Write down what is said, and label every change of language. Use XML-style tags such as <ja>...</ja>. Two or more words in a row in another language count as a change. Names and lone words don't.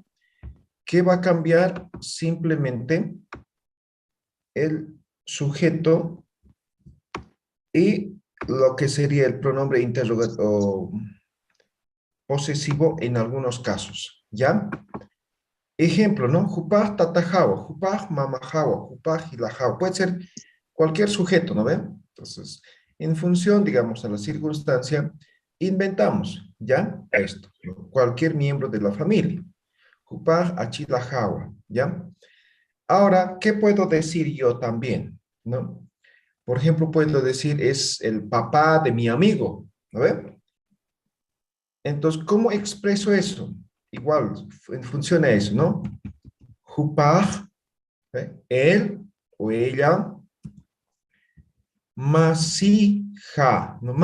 <es>¿Qué va a cambiar? Simplemente el sujeto y lo que sería el pronombre interrogativo posesivo en algunos casos, ¿ya? Ejemplo, ¿no?</es> <ay>Jupaj tatajawa, jupaj mamajawa, jupaj hilajawa.</ay> <es>Puede ser cualquier sujeto, ¿no ven? Entonces, en función, digamos, a la circunstancia, inventamos, ¿ya? Esto, ¿no? Cualquier miembro de la familia.</es> <ay>Jupaj achilajawa,</ay> <es>¿ya? Ahora, ¿qué puedo decir yo también? ¿No? Por ejemplo, puedo decir, es el papá de mi amigo, ¿no ve? Entonces, ¿cómo expreso eso? Igual, funciona eso, ¿no? Jupaj, él o ella, masija, ¿no?</es>